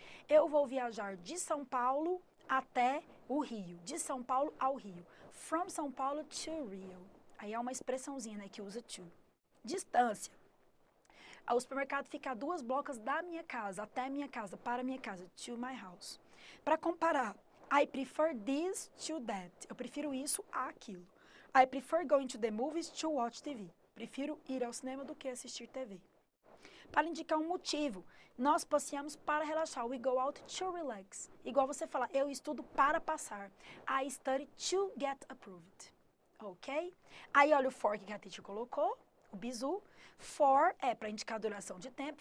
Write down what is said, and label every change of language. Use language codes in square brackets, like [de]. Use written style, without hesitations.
[pt] Eu vou viajar de São Paulo até o Rio. De São Paulo ao Rio. [en] From São Paulo to Rio. [pt] Aí é uma expressãozinha, né, que usa to. Distância. O supermercado fica a 2 blocos da minha casa, até minha casa, para minha casa. [en] To my house. [pt] Para comparar, [en] I prefer this to that. [pt] Eu prefiro isso a aquilo. [en] I prefer going to the movies to watch TV. [pt] Prefiro ir ao cinema do que assistir TV. Para indicar um motivo, nós passeamos para relaxar. [en] We go out to relax. [pt] Igual você falar, eu estudo para passar. [en] I study to get approved. [pt] Ok? Aí olha o for que a teacher colocou, o bizu. For é para indicar a duração de tempo.